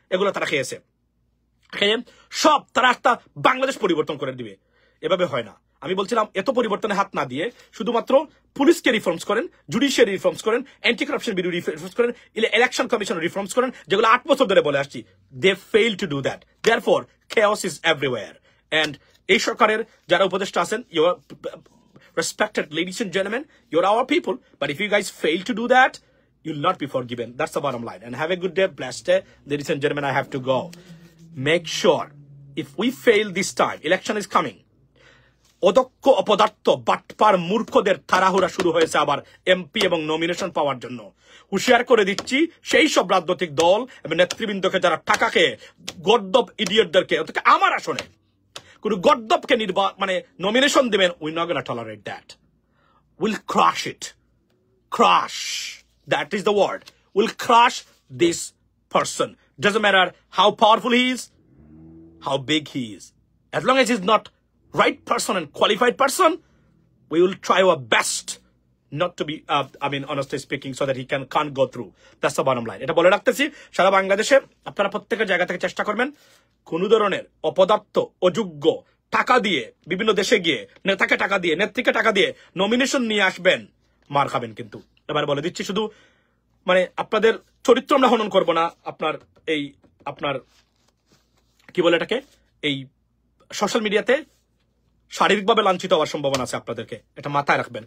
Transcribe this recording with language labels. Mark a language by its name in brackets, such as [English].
[Bangla] এগুলো তারা খেয়েছে, সব তারা একটা বাংলাদেশ পরিবর্তন করে দিবে। এভাবে হয় না। আমি বলছিলাম এত পরিবর্তনে হাত না দিয়ে শুধুমাত্র পুলিশকে রিফর্মস করেন, জুডিশিয়ারি রিফর্মস করেন, অ্যান্টি কারাপশন ব্যুরো রিফর্মস করেন, ইলেকশন কমিশন রিফর্মস করেন, যেগুলো 8 বছর ধরে বলে আসছি। [English] They fail to do that, therefore chaos is everywhere. And [Bangla] এই সরকারের যারা উপদেষ্টা আছেন, [English] You are respected ladies and gentlemen, you're our people, but if you guys fail to do that, you'll not be forgiven. That's the bottom line. And have a good day, blessed day. Ladies and gentlemen, I have to go. Make sure, if we fail this time, election is coming, [Bangla] অদক্ষ অপদার্থ বাটপার মূর্খদের তাড়াহুড়া শুরু হয়েছে আবার MP এবং nomination পাওয়ার জন্য। হুঁশিয়ার করে দিচ্ছি সেই সব রাজনৈতিক দল এবং নেতৃবৃন্দকে যারা টাকা খেয়ে গর্দব ইডিয়টদেরকে, আমার আসনে কোন গর্দবকে নমিনেশন দেবেন, [English] We not gonna tolerate that. Will crush it, crush, that is the word. Will crush this person. Doesn't matter how powerful he is, how big he is. As long as he's not right person and qualified person, we will try our best not to be, honestly speaking, so that he can't go through. That's the bottom line. [Bangla] এটা বলে রাখতেছি, সারা বাংলাদেশে আপনারা প্রত্যেকের জায়গা থেকে চেষ্টা করবেন কোন ধরনের অপদার্থ, অযোগ্য, টাকা দিয়ে বিভিন্ন দেশে গিয়ে নেতাকে টাকা দিয়ে, নেত্রীকে টাকা দিয়ে নমিনেশন নিয়ে আসবেন, মার খাবেন কিন্তু। এবার বলে দিচ্ছি, শুধু আপনাদের চরিত্র আমরা হনন করবো না, আপনার কি বলে এটাকে, এই সোশ্যাল মিডিয়াতে শারীরিকভাবে লাঞ্ছিত হওয়ার সম্ভাবনা আছে আপনাদেরকে, এটা মাথায় রাখবেন।